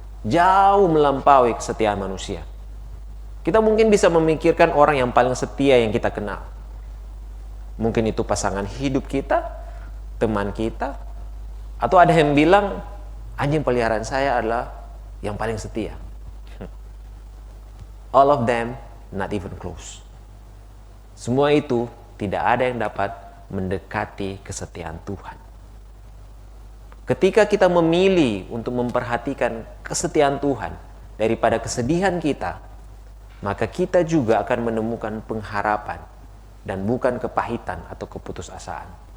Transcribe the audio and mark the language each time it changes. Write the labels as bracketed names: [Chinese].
[Indonesian] Jauh melampaui kesetiaan manusia. Kita mungkin bisa memikirkan orang yang paling setia yang kita kenal. Mungkin itu pasangan hidup kita, teman kita, atau ada yang bilang, anjing peliharaan saya adalah yang paling setia. [English] All of them not even close. [Indonesian] Semua itu tidak ada yang dapat mendekati kesetiaan Tuhan. Ketika kita memilih untuk memperhatikan kesetiaan Tuhan daripada kesedihan kita, maka kita juga akan menemukan pengharapan dan bukan kepahitan atau keputusasaan.